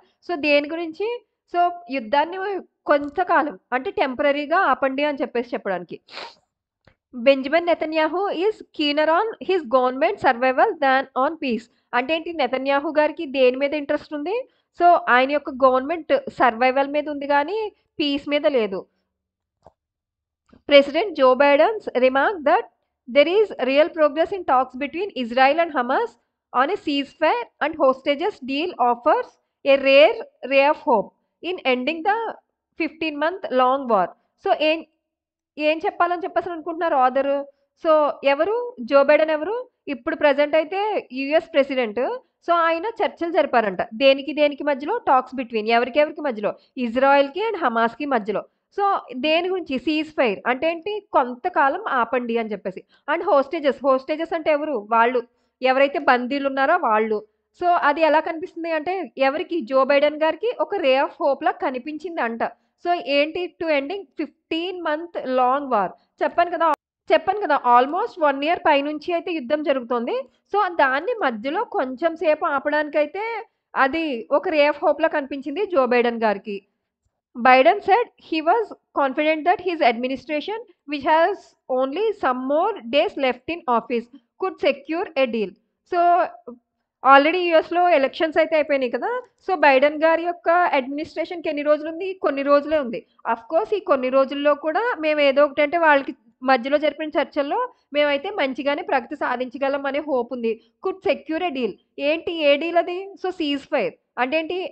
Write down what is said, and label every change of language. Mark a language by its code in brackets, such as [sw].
[te] So, దేని గురించి? So, యుద్ధాన్ని కొంతకాలం అంటే టెంపరరీగా ఆపండి అని చెప్పడానికి. [en] Benjamin Netanyahu is keener on his government survival than on peace. [te] అంటే ఏంటి నెతన్యాహు గారికి దేని మీద ఇంట్రెస్ట్ ఉంది? సో, ఆయన యొక్క గవర్నమెంట్ సర్వైవల్ మీద ఉంది గానీ, పీస్ మీద లేదు. [en] President Joe Biden's remarked that there is real progress in talks between Israel and Hamas on a ceasefire and hostages deal offers a rare ray of hope in ending the 15-month long war. [te] So ఏం చెప్పాలని చెప్పేసి అనుకుంటున్నారు author? So ఎవరు? Joe Biden ఎవరు? ఇప్పుడు present అయితే US president. So ఆయన చర్చలు జరిపారంట. దేనికి దేనికి మధ్యలో? టాక్స్ బిట్వీన్ ఎవరికెవరికి మధ్యలో? ఇజ్రాయెల్‌కి అండ్ హమాస్‌కి మధ్యలో. సో దేని గురించి? సీజ్ ఫైర్ అంటే ఏంటి? కొంతకాలం ఆపండి అని చెప్పేసి. అండ్ హోస్టేజెస్ అంటే ఎవరు? వాళ్ళు. ఎవరైతే బందీలున్నారో వాళ్ళు. సో అది ఎలా కనిపిస్తుంది అంటే ఎవరికి? జో బైడెన్ గారికి ఒక రే ఆఫ్ హోప్‌లా కనిపించిందంట. సో ఏంటి? [en] To ending 15-month long war. [te] చెప్పాను కదా ఆల్మోస్ట్ 1 ఇయర్ పైనుంచి అయితే యుద్ధం జరుగుతోంది. సో దాన్ని మధ్యలో కొంచెం సేపు ఆపడానికైతే అది ఒక రే ఆఫ్ హోప్‌లా కనిపించింది జో బైడెన్ గారికి. [en] Biden said he was confident that his administration, which has only some more days left in office, could secure a deal. [te] So already యూఎస్‌లో ఎలక్షన్స్ అయితే అయిపోయినాయి కదా! సో బైడెన్ గారి యొక్క అడ్మినిస్ట్రేషన్‌కి ఎన్ని రోజులుంది? కొన్ని రోజులే ఉంది. అఫ్‌కోర్స్ ఈ కొన్ని రోజుల్లో కూడా మేము ఏదో ఒకటి అంటే వాళ్ళకి మధ్యలో జరిపిన చర్చల్లో మేమైతే మంచిగానే ప్రగతి సాధించగలం అనే హోప్ ఉంది. [en] Could secure a deal. [te] ఏంటి? ఏ డీల్ అది? సో సీజ్ ఫైర్ అంటే ఏంటి?